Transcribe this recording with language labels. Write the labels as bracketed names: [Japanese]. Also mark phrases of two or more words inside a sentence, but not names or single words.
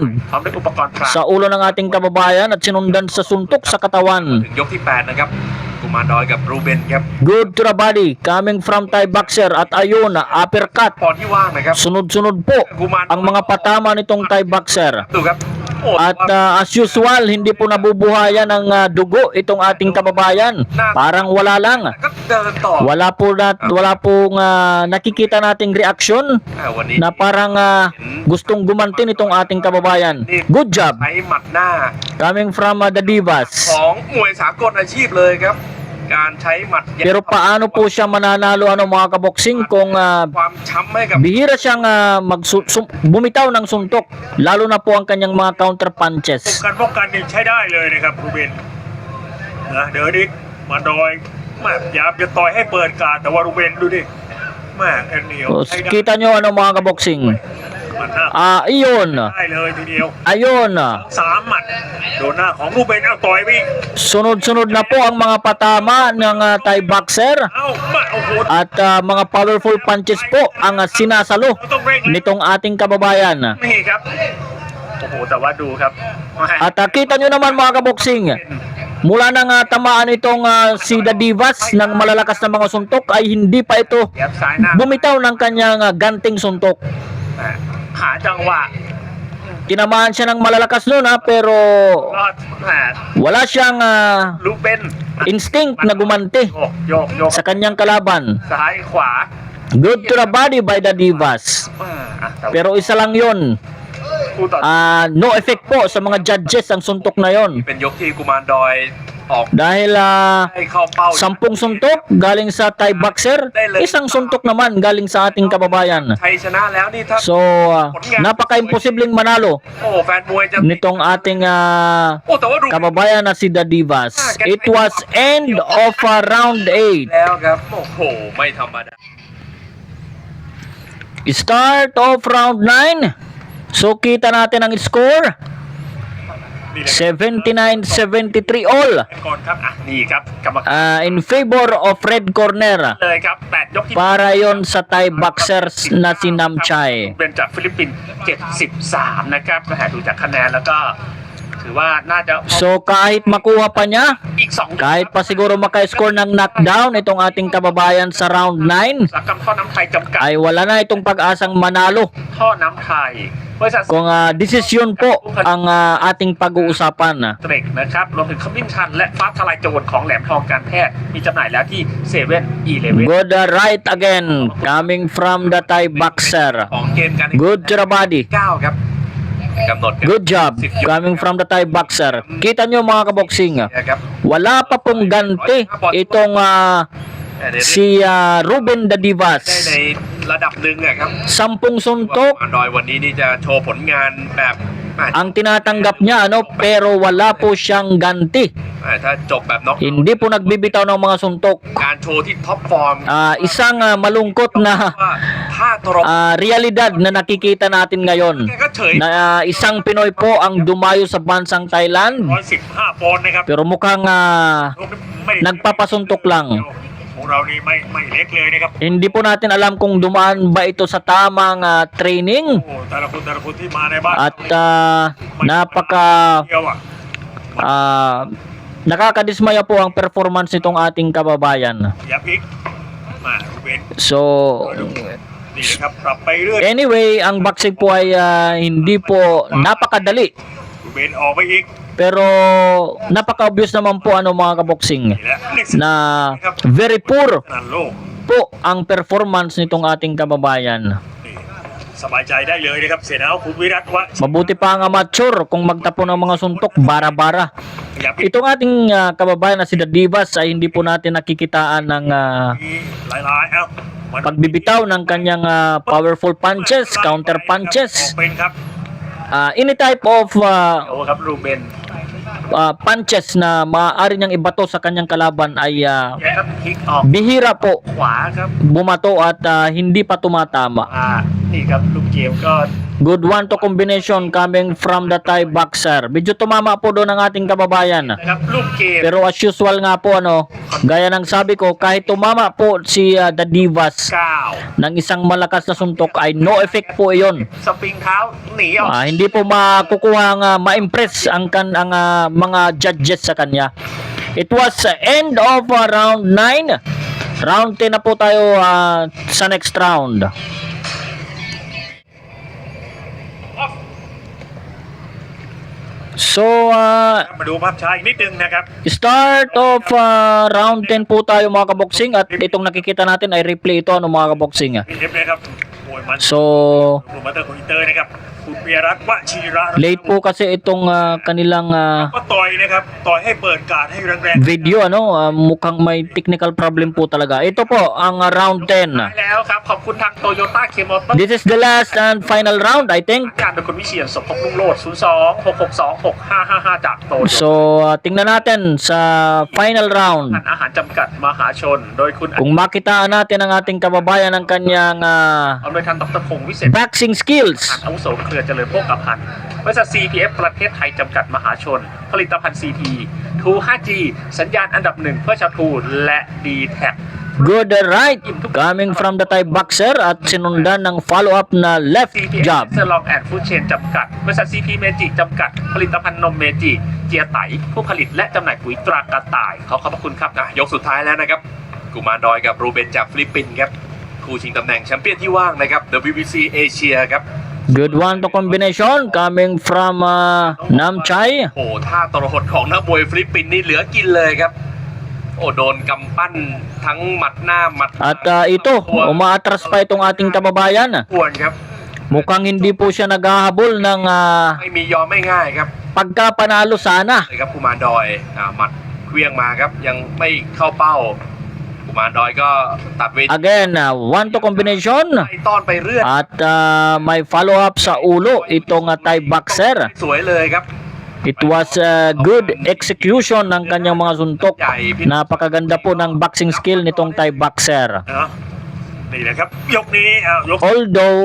[Thai] พร้อมด้วยอุปกรณ์พราง [Filipino] sa ulo ng ating kababayan at sinundan sa suntok sa katawan. [Thai] ถึงยกที่ 8 นะครับกุมารดอยกับรูเบนครับ [English] Good to the body coming from Thai boxer [Filipino] at ayun, [English] uppercut. [Thai] ปอนที่ว่างนะครับ [Filipino] Sunod-sunod po ang mga patama nitong Thai boxer. [Thai] ดูครับโอ้ [Filipino] At [English] as usual, [Filipino] hindi po nabubuhayan ng dugo itong ating kababayan. Parang wala lang. [Thai] ก็เดินต่อ [Filipino] Wala pong nakikita nating reaksyon [Thai] วันนี้ [Filipino] na parang gustong gumanti nitong ating kababayan. [English] Good job [Thai] ใช้หมัดหน้า [English] coming from The Divas. [Thai] ของมวยสากลอาชีพเลยครับ การใช้หมัด [Filipino] Pero paano po siya mananalo mga kaboksing kung [Thai] ความช้ำให้กับ [Filipino] bihira siyang bumitaw ng suntok, lalo na po ang kanyang mga [English] counter punches. [Thai] การป้องกันนี่ใช้ได้เลยนะครับรูเบนนะเดี๋ยวนี้มาดอยแม่พยายามจะต่อยให้เปิดการดแต่ว่ารูเบนดูดิแม่แอนเหนียว [Filipino] So, [Thai] ใช้ได้ [Filipino] kita nyo mga kaboksing. [Thai] มันหน้า [Filipino] Iyon. [Thai] ได้เลยทีเดียว [Filipino] Ayun. [Thai] 3 หมัดโดนหน้าของรูเบนเอาต่อยไปอีก [Filipino] Sunod-sunod na po ang mga patama ng Thai boxer. [Thai] เอ้ามาโอ้โห [Filipino] At mga [English] powerful punches [Filipino] po ang sinasalo [Thai] ต้องเร่งเลย [Filipino] nitong ating kababayan. [Thai] นี่ครับโอ้โหแต่ว่าดูครับ [Filipino] At kita nyo naman mga kaboksing, mula nang tamaan itong si The Divas ng malalakas na mga suntok ay hindi pa ito [Thai] เย็บซ้ายหน้า [Filipino] bumitaw ng kanyang ganting suntok. [Thai] หาจังหวะ [Filipino] Tinamaan siya ng malalakas noon pero [Thai] รอดแหม [Filipino] wala siyang [Thai] ลูเบน [Filipino] instinct na gumanti [Thai] โยก [Filipino] sa kanyang kalaban. [Thai] ซ้ายขวา [English] Good to the body by The Divas. [Thai] แต่ [Filipino] Pero isa lang yun. [Thai] คู่ต่อ [English] No effect [Filipino] po sa mga judges ang suntok na yon. [Thai] เป็นยกที่กุมารดอยออก [Filipino] Dahil [Thai] ให้เข้าเป้า [Filipino] 10 suntok galing sa Thai boxer, isang suntok naman galing sa ating kababayan. [Thai] ชัยชนะแล้วนี่ถ้า [Filipino] So, napaka-imposibleng manalo [Thai] โอ้แฟนมวยจะ [Filipino] nitong ating [Thai] โอ้แต่ว่าดู [Filipino] kababayan na si The Divas. [English] It was end of round 8. [Thai] แล้วครับโอ้โหไม่ธรรมดา [English] Start of round 9. [Filipino] So kita natin ang score. [English] 79-73 all [Thai] ก่อนครับนี่ครับกรรมการ [English] in favor of red corner [Thai] เลยครับ8ยกที่ [Filipino] para yon sa Thai boxers na si Namchai. [Thai] เป็นจากฟิลิปปินส์73นะครับดูจากคะแนนแล้วก็ถือว่าน่าจะ [Filipino] So kahit makuha pa niya, [Thai] อีก2 [Filipino] kahit pa siguro maka-score ng knockdown itong ating kababayan sa round 9, [Thai] อุตสาหกรรมท่อน้ำไทยจำกัด [Filipino] ay wala na itong pag-asang manalo. [Thai] ท่อน้ำไทยบริษัท [Filipino] Kung desisyon po ang ating pag-uusapan. [Thai] เตรกนะครับรวมถึงขมิ้นชันและฟ้าทลายโจรของแหลมทองการแพทย์มีจำหน่ายแล้วที่ 7-Eleven [English] Good right again coming from the Thai boxer. [Thai] ของเกมการ [English] Good Jarabadi. [Thai] 9 ครับกำหนด [English] Good job coming from the Thai boxer. [Filipino] Kita nyo mga kaboksing, [Thai] นะครับ [Filipino] wala pa pong ganti itong si Ruben [Thai] ได้ [Filipino] Dadivas. [Thai] ในระดับหนึ่งอะครับ [Filipino] 10 suntok [Thai] กุมารดอยวันนี้นี่จะโชว์ผลงานแบบ [Filipino] ang tinatanggap niya, pero wala po siyang ganti. [Thai] ถ้าจบแบบน็อก [Filipino] Hindi po nagbibitaw ng mga suntok. [Thai] การโชว์ที่ท็อปฟอร์ม [Filipino] Isang malungkot na [Thai] ว่าท่าตรง [Filipino] realidad na nakikita natin ngayon [Thai] แกก็เฉย [Filipino] na isang Pinoy po ang dumayo sa bansang Thailand [Thai] 115 ปอนด์นะครับ [Filipino] pero mukhang nagpapasuntok lang. [Thai] ของเรานี่ไม่เล็กเลยนะครับ [Filipino] Hindi po natin alam kung dumaan ba ito sa tamang training [Thai] โอ้แต่ละคนที่มาในบ้าน [Filipino] at napaka [Thai] เดียวอ่ะ [Filipino] nakakadismaya po ang performance nitong ating kababayan. [Thai] อย่าพลิกมารูเบน [Filipino] So [Thai] นี่นะครับปรับไปเรื่อย [Filipino] anyway, ang boxing po ay hindi po napakadali [Thai] รูเบนออกไปอีก [Filipino] pero napaka-obvious naman po mga kaboksing [Thai] นี่แหละ [English] na very poor [Thai] ขนาดโลก [Filipino] po ang performance nitong ating kababayan. [Thai] นี่สบายใจได้เลยนะครับเสนาคุณวิรัตวะ [Filipino] Mabuti pa ang amateur kung magtapo ng mga suntok bara-bara. [Thai] อย่าพลิก [Filipino] Itong ating kababayan na si Dadivas ay hindi po natin nakikitaan ng [Thai] มีหลายๆเอ้ามัน [Filipino] pagbibitaw ng kanyang [English] powerful punches, counter อ [Filipino] punches. [Thai] อกเป็นครับ [English] Any type of [Thai] โอ้ครับรูเบน [Filipino] punches na maaari niyang ibato sa kanyang kalaban ay [Thai] แกครับพลิกออก [Filipino] bihira po [Thai] ขวาครับ [Filipino] bumato at hindi pa tumatama. [Thai] นี่ครับลูกเกมก็ [English] Good one to combination coming from the Thai boxer. [Filipino] Medyo tumama po doon ang ating kababayan. [Thai] นะครับลูกเกม [Filipino] Pero [English] as usual [Filipino] nga po gaya ng sabi ko, kahit tumama po si Dadivas 9 ng isang malakas na suntok ay [English] no effect [Filipino] po iyon. [Thai] สปริงเท้าหนีออก [Filipino] Hindi po makukuha ma-impress ang mga judges sa kanya. [English] It was end of round 9. [Filipino] Round 10 na po tayo sa [English] next round. [Filipino] So, [Thai] มาดูภาพช้าอีกนิดนึงนะครับ [Filipino] start of round 10 po tayo mga kaboksing at itong nakikita natin ay replay ito mga kaboksing. [Thai] เรียบเลยครับมวยมัน [Filipino] So, [Thai] โปรโมเตอร์ของอินเตอร์นะครับคุณเปียรัตน์วชิระ [Filipino] late po kasi itong kanilang [Thai] ก็ต่อยนะครับต่อยให้เปิดการให้แรงๆ [Filipino] video mukhang may [English] technical problem [Filipino] po talaga. Ito po ang round 10. [Thai] แล้วครับขอบคุณทางโตโยต้าเคมอเตอร์ [English] This is the last and final round, I think. [Thai] การโดยคุณวิเชียรสมภพรุ่งโรจน์02-662-6555 จากโตโย [Filipino] So, tingnan natin sa final round. [Thai] อาหารจำกัดมหาชน โดยคุณ [Filipino] Kung makitaan natin ang ating kababayan ng kanyang [Thai] เอาโดยท่านดรพงศ์วิเศษ [English] boxing skills. [Thai] อาวุโสเครือเจริญโภคภัณฑ์บริษัท CPF ประเทศไทยจำกัดมหาชน ผลิตภัณฑ์ CP ทู 5G สัญญาณอันดับหนึ่งเพื่อชาวทูและ D-Tag [English] Good right coming from the Thai boxer [Filipino] at sinundan ng [English] follow-up na left [Thai] CPF [English] jab. [Thai] เซอร์ลองแอนด์ฟู้ดเชนจำกัดบริษัท CP เมจิจำกัด ผลิตภัณฑ์นมเมจิเจียไตผู้ผลิตและจำหน่ายปุ๋ยตรากระต่ายขอบพระคุณครับ ยกสุดท้ายแล้วนะครับกุมารดอยกับรูเบนจากฟิลิปปินส์ครับคู่ชิงตำแหน่งแชมเปี้ยนที่ว่างนะครับ WBC เอเชียครับ [English] Good one to combination coming from Namchai. [Thai] โอ้ท่าตรหดของนักมวยฟิลิปปินส์นี่เหลือกินเลยครับโอ้โดนกำปั้นทั้งหมัดหน้าหมัด [Filipino] At ito, umaatras pa itong ating kababayan. [Thai] ควรครับ [Filipino] Mukhang hindi po siya naghahabol ng [Thai] ไม่มียอมไม่ง่ายครับ [Filipino] pagkapanalo sana. [Thai] เลยครับกุมารดอยหมัดเคลื่องมาครับยังไม่เข้าเป้ากุมารดอยก็ตัดเวที [English] Again, one to combination. [Thai] ไปต้อนไปเรื่อย [Filipino] At may follow-up sa ulo itong Thai boxer. [Thai] สวยเลยครับ [English] It was good execution [Filipino] ng kanyang mga suntok. Napakaganda po ng boxing skill nitong Thai boxer. [Thai] นะนี่แหละครับยกนี้ยก [English] Although